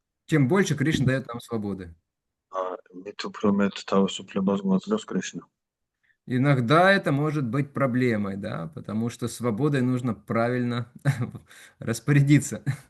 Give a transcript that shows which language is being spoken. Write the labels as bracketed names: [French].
[Russian] Чем больше Кришна дает нам свободы. [Georgian] მით უფრო მეტ თავისუფლებას გვაძლევს კრიშნა. [Russian] Иногда это может быть проблемой, да, потому что свободой нужно правильно распорядиться.